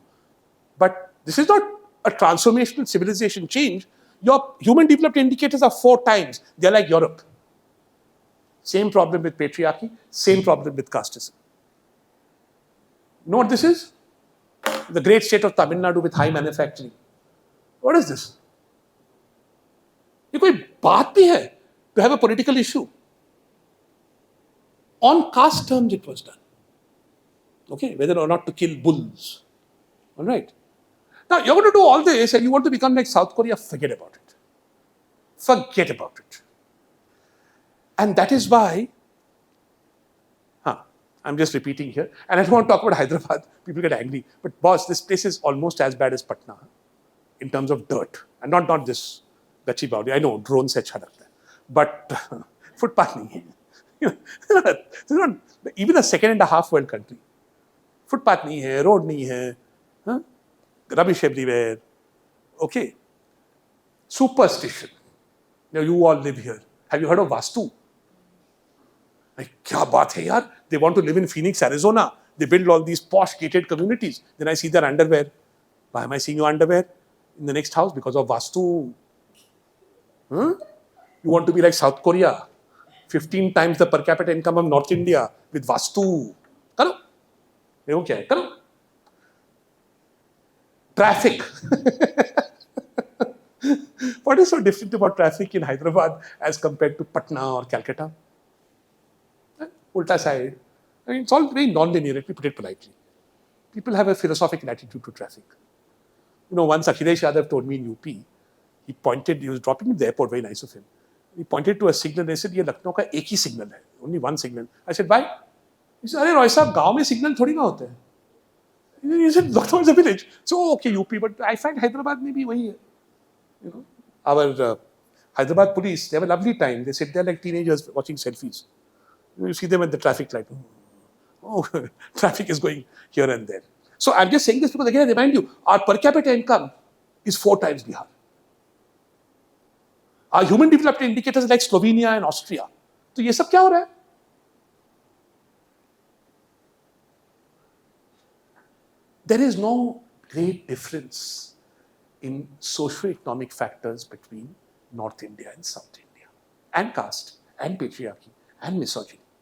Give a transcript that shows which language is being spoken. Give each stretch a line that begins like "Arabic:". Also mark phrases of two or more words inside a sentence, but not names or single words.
English: But this is not a transformational civilization change. Your human development indicators are 4 times. They're like Europe. Same problem with patriarchy, same problem with casteism. You know what this is? The great state of Tamil Nadu with high manufacturing. What is this?
Hindi: ये कोई बात भी है
English: to have a political issue. On caste terms it was done. Okay, whether or not to kill bulls. All right. Now you're going to do all this and you want to become like South Korea, forget about it. Forget about it. And that is why, I'm just repeating here, and I don't want to talk about Hyderabad, people get angry, but boss, this place is almost as bad as Patna in terms of dirt. And not this Gachi Baudi. I know,
Hindi: ड्रोन से अच्छा लगता है। बट फुटपाथ नहीं है.
English: This is not even a 2.5 world country.
Hindi: फुटपाथ नहीं है, रोड नहीं है,
English: rubbish everywhere. Okay. Superstition. Now you all live here. Have you heard of Vastu? Like,
Hindi: क्या बात है यार?
English: They want to live in Phoenix, Arizona. They build all these posh gated communities. Then I see their underwear. Why am I seeing your underwear in the next house? Because of Vastu. You want to be like South Korea. 15 times the per capita income of North India with Vastu.
Hindi: करो। देखो क्या है? करो.
English: Traffic. What is so different about traffic in Hyderabad as compared to Patna or Calcutta? Ulta side. I mean, it's all very non-linear, let me put it politely. People have a philosophical attitude to traffic. You know, once Akhilesh Yadav told me in UP, he was dropping me at the airport, very nice of him. He pointed to a signal and he said,
Hindi: "ये लखनऊ का एक ही सिग्नल है,
English: only one signal." I said, "Why?" He said,
Hindi: "अरे रॉय साहब, गाँव में सिग्नल थोड़ी ना होते है."
English: He said, "Lucknow is a village." So, okay, UP, but I find Hyderabad maybe
Hindi: वही है.
English: You know, our Hyderabad police, they have a lovely time. They sit there like teenagers watching selfies. You see them at the traffic light. Oh, traffic is going here and there. So I'm just saying this because again I remind you, our per capita income is 4 times Bihar. Our human development indicators are like Slovenia and Austria.
Hindi: So ये सब क्या हो रहा है?
English: There is no great difference in socio-economic factors between North India and South India, and caste, and patriarchy, and misogyny.